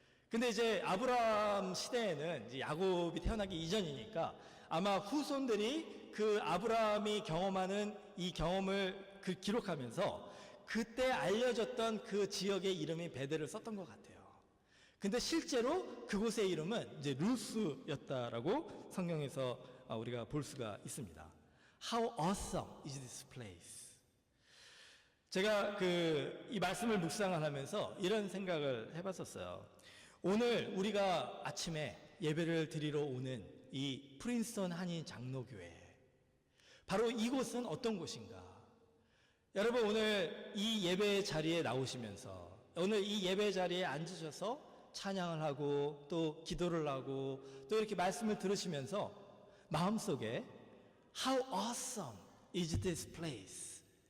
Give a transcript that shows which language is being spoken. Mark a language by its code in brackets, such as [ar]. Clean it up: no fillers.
[ko] 근데 이제 아브라함 시대에는 이제 야곱이 태어나기 이전이니까 아마 후손들이 그 아브라함이 경험하는 이 경험을 기록하면서 그때 알려졌던 그 지역의 이름이 베델을 썼던 것 같아요. 근데 실제로 그곳의 이름은 이제 루스였다라고 성경에서 우리가 볼 수가 있습니다. [en] How awesome is this place? [ko] 제가 이 말씀을 묵상을 하면서 이런 생각을 해봤었어요. 오늘 우리가 아침에 예배를 드리러 오는 이 프린스턴 한인 장로교회, 바로 이곳은 어떤 곳인가? 여러분, 오늘 이 예배 자리에 나오시면서 오늘 이 예배 자리에 앉으셔서 찬양을 하고 또 기도를 하고 또 이렇게 말씀을 들으시면서 마음속에 [en] How awesome is this place?